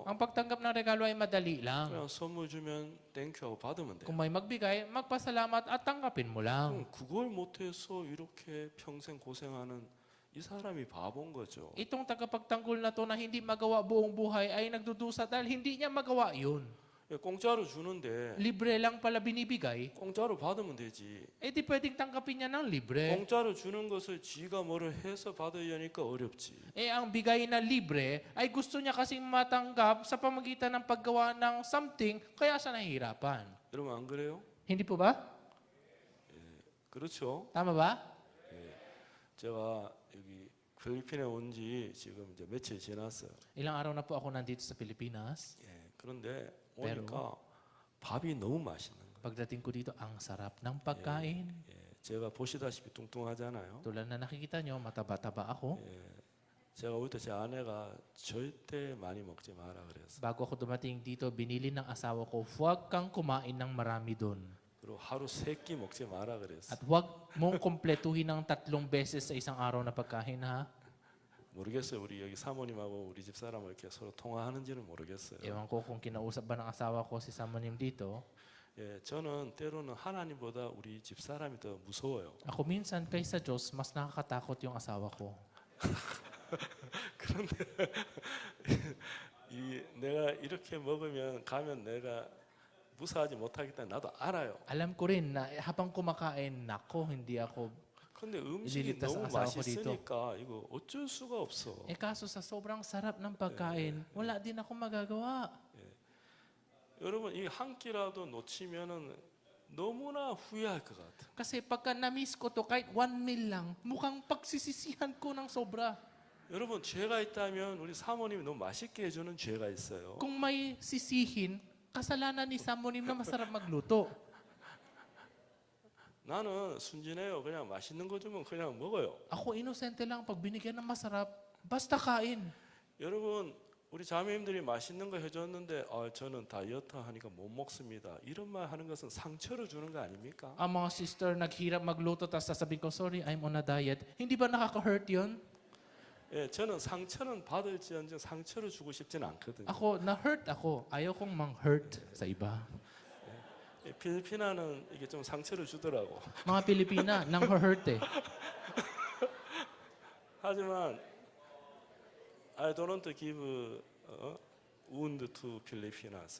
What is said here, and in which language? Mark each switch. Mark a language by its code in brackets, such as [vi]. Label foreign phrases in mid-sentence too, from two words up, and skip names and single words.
[tl] Ang pagtanggap ng regalo ay madali lang. [ko] 그냥 선물 주면 땡큐 하고 받으면 돼요. [tl] Kung may magbigay, magpasalamat at tanggapin mo lang. [ko] 그걸 못해서 이렇게 평생 고생하는 이 사람이 바본 거죠. [tl] Itong tagapagtanggol na to na hindi magawa buong buhay ay nagdudusa dahil hindi niya magawa yun. [ko] 예, 공짜로 주는데 [tl] Libre lang pala binibigay. [ko] 공짜로 받으면 되지. [tl] Eh di pwedeng tanggapin niya ng libre. [ko] 공짜로 주는 것을 지가 뭐를 해서 받아야 하니까 어렵지. [tl] Eh ang bigay na libre ay gusto niya kasing matanggap sa pamagitan ng paggawa ng something kaya siya nahihirapan. [ko] 여러분 안 그래요? [tl] Hindi po ba? [ko] 그렇죠. [tl] Tama ba? [ko] 제가 여기 필리핀에 온 지 지금 이제 며칠 지났어요. [tl] Ilang araw na po ako nandito sa Pilipinas. [ko] 예, 그런데 오니까 밥이 너무 맛있는 거예요. [tl] Pagdating ko dito, ang sarap ng pagkain. [ko] 예, 제가 보시다시피 뚱뚱하잖아요. [tl] Tulad na nakikita nyo, mataba-taba ako. [ko] 제가 올 때 제 아내가 절대 많이 먹지 마라 그랬어요. [tl] Bago ako dumating dito, binili ng asawa ko, huwag kang kumain ng marami doon. [ko] 그리고 하루 3끼 먹지 마라 그랬어요. [tl] At huwag mong kompletuhin ng 3 beses sa isang araw na pagkain, ha? [ko] 모르겠어요. 우리 여기 사모님하고 우리 집 사람을 이렇게 서로 통화하는지는 모르겠어요. [tl] Ewan ko kung kinausap ba ng asawa ko si Samonim dito. [ko] 예, 저는 때로는 하나님보다 우리 집 사람이 더 무서워요. [tl] Ako minsan kaysa Diyos, mas nakakatakot yung asawa ko. [ko] 그런데 내가 이렇게 먹으면 가면 내가 무사하지 못하겠다 나도 알아요. [tl] Alam ko rin na habang kumakain, nako, hindi ako. [ko] 근데 음식이 일일이 너무 따서 아사고 dito. 맛있으니까 이거 어쩔 수가 없어. [tl] Eh kaso sa sobrang sarap ng pagkain, wala din ako magagawa. [ko] 여러분 이 한 끼라도 놓치면은 너무나 후회할 것 같아. [tl] Kasi pagka na-miss ko to, kahit 1 meal lang, mukhang pagsisisihan ko ng sobra. [ko] 여러분 죄가 있다면 우리 사모님이 너무 맛있게 해주는 죄가 있어요. [tl] Kung may sisihin, kasalanan ni Samonim na masarap magluto. [ko] 나는 순진해요. 그냥 맛있는 거 주면 그냥 먹어요. [tl] Ako inosente lang, pag binigyan ng masarap, basta kain. [ko] 여러분 우리 자매님들이 맛있는 거 해줬는데 저는 다이어트 하니까 못 먹습니다. 이런 말 하는 것은 상처를 주는 거 아닙니까? [tl] Ang mga sister naghirap magluto, tapos sasabihin ko, [en] sorry, I'm on a diet. [tl] Hindi ba nakaka-hurt yun? [ko] 예, 저는 상처는 받을지언정 상처를 주고 싶진 않거든요. [tl] Ako, na-hurt ako. Ayaw kong mang-hurt sa iba. [ko] 예, 필리핀아는 이게 좀 상처를 주더라고. [tl] Mga Pilipina, nang-hurt eh. [en] 하지만 I don't want to give wound to Filipinas.